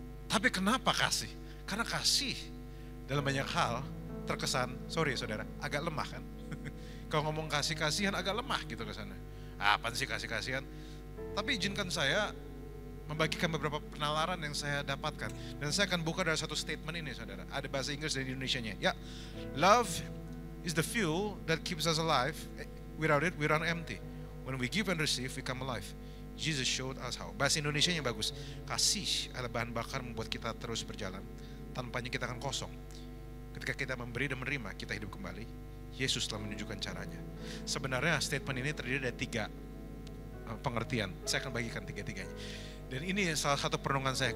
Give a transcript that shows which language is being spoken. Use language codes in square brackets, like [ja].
[id] Tapi kenapa kasih? Karena kasih dalam banyak hal terkesan, sorry saudara, agak lemah kan. Kalau ngomong kasih-kasihan agak lemah gitu kesannya. Apaan sih kasih-kasihan? Tapi izinkan saya membagikan beberapa penalaran yang saya dapatkan. Dan saya akan buka dari satu statement ini saudara. Ada bahasa Inggris dari Indonesianya. [en] Ya, love is the fuel that keeps us alive. Without it, we run empty. When we give and receive, we come alive. Jesus showed us how. [id] Bahasa Indonesianya bagus. Kasih adalah bahan bakar membuat kita terus berjalan. Tanpanya kita akan kosong. Ketika kita memberi dan menerima, kita hidup kembali. Yesus telah menunjukkan caranya. Sebenarnya statement ini terdiri dari 3 pengertian. Saya akan bagikan 3-tiganya. Dan ini salah satu perenungan saya.